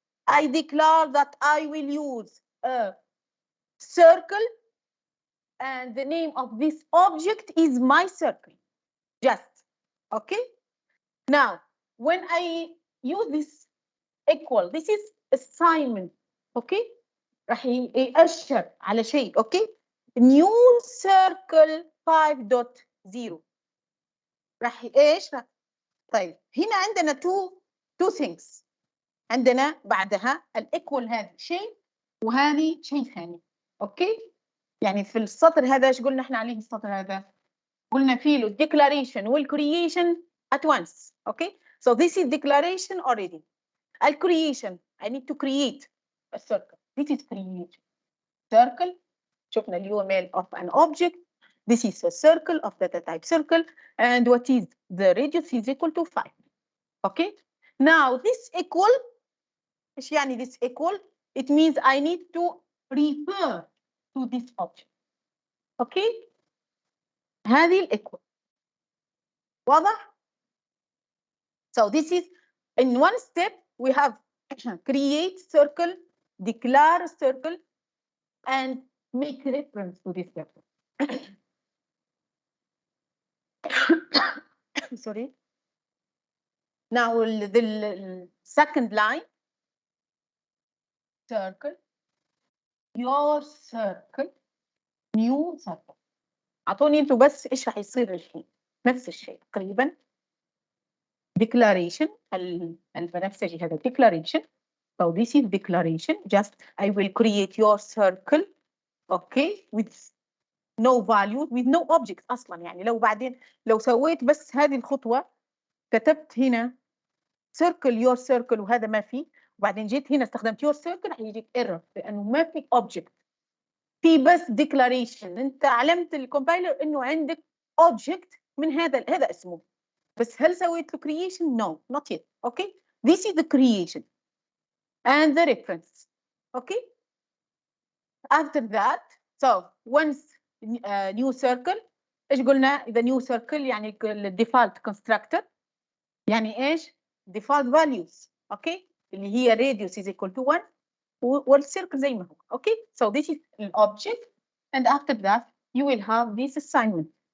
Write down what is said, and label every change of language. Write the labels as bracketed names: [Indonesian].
[English] I declare that I will use a circle and the name of this object is my circle. Just. Okay? Now, when I use this equal, this is assignment. [Arabic] Okay? راح يأشر على شيء. Okay? [English] New circle 5.0 [Arabic] راح ايش؟ طيب هنا عندنا [English] two things. [Arabic] عندنا بعدها الايكوال هذا شيء وهذه شيء ثاني. اوكي؟ يعني في السطر هذا ايش قلنا احنا عليه السطر هذا؟ قلنا فيه له declaration والcreation [English] at once. Okay? So this is declaration already. الcreation I need to create a circle. This is creation. Circle. [Arabic] شفنا [English] UML of an object. This is a circle of data type circle. And what is the radius is equal to 5. Okay? Now this equal, [Arabic] إيش يعني [English] this equal? It means I need to refer to this object. [Arabic] Okay? هذه الإيكوال. واضح؟ [English] So this is in one step we have create circle, declare circle, and make reference to this circle. Sorry. Now the second line, circle, your circle, new circle. [Arabic] أعطوني أنتوا بس إيش راح يصير الحين. نفس الشيء تقريبا. Declaration البنفسجي هذا declaration. [English] So this is declaration. Just I will create your circle. Okay, with no value, with no object [Arabic] أصلا. يعني لو سويت بس هذه الخطوة كتبت هنا circle your circle وهذا ما في، وبعدين جيت هنا استخدمت your circle راح يجيك error لأنه ما في object. في بس declaration. أنت علمت الكومبايلر إنه عندك object من هذا اسمه. بس هل سويت له [English] creation؟ No, not yet. Okay, this is the creation and the reference. Okay. After that, so once new circle, [Arabic] إيش قلنا؟ [English] the new circle يعني default constructor [Arabic] يعني إيش؟ [English] default values. Okay. [Arabic] اللي هي [English] radius is equal to 1 والcircle [Arabic] زي ما هو. [English] Okay. So this is an object and after that you will have this assignment.